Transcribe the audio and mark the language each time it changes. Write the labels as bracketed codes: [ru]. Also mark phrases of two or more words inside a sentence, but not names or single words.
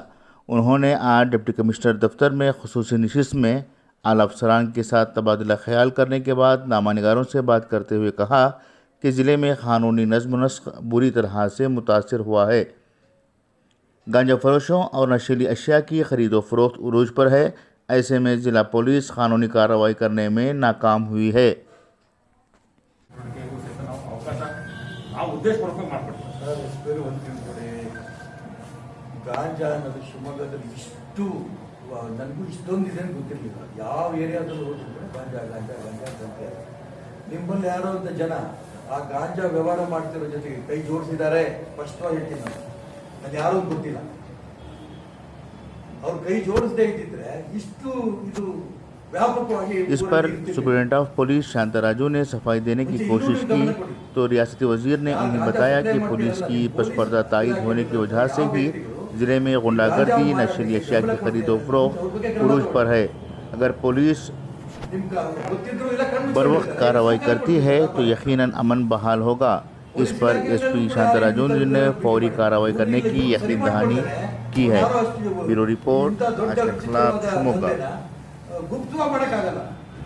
[ur] انہوں نے آج ڈپٹی کمشنر دفتر میں خصوصی نشست میں اعلیٰ افسران کے ساتھ تبادلہ خیال کرنے کے بعد نامہ نگاروں سے بات کرتے ہوئے کہا کہ ضلعے میں قانونی نظم و نسق بری طرح سے متاثر ہوا ہے. گانجا فروشوں اور نشیلی اشیاء کی خرید و فروخت عروج پر ہے. ایسے میں ضلع پولیس قانونی کارروائی کرنے میں ناکام ہوئی ہے. [kn] ಗಾಂಜಾ ಅನ್ನೋದು ಶಿವಮೊಗ್ಗದಲ್ಲಿ ಇಷ್ಟು ನನಗೂ ಇಷ್ಟೊಂದಿದೆ ಅಂತ ಗೊತ್ತಿರಲಿಲ್ಲ. ಯಾವ ಏರಿಯಾದಲ್ಲೂ ಹೋಗಿದ್ರೆ ಗಾಂಜಾ ಗಾಂಜಾ ಗಾಂಜಾ ಅಂತ ನಿಮ್ಮಲ್ಲಿ ಯಾರೋ ಅಂತ ಜನ ಆ ಗಾಂಜಾ ವ್ಯವಹಾರ ಮಾಡ್ತಿರೋ ಜೊತೆಗೆ ಕೈ ಜೋಡಿಸಿದ್ದಾರೆ. ಸ್ಪಷ್ಟವಾಗಿ ಹೇಳ್ತೀನಿ ನಾನು ಯಾರೂ ಗೊತ್ತಿಲ್ಲ. ಅವ್ರು ಕೈ ಜೋಡಿಸದೇ ಇದ್ದಿದ್ರೆ ಇಷ್ಟು ಇದು [ur] اس پر [en] Superintendent of Police [ur] شانتاراجو نے صفائی دینے کی کوشش کی تو ریاستی وزیر نے انہیں بتایا کہ پولیس کی پس پردہ تائید ہونے کی وجہ سے ہی ضلعے میں غنڈہ گردی نشیلی اشیاء کی خرید و فروخت عروج پر ہے. اگر پولیس بروقت کارروائی کرتی ہے تو یقیناً امن بحال ہوگا. اس پر ایس پی شانتاراجو نے فوری کارروائی کرنے کی یقین دہانی کی ہے. بیورو رپورٹ، آج کے خلاف شیموگا. [kn] ಗುಪ್ತವಾಗಿ ಮಾಡೋಕ್ಕಾಗಲ್ಲ.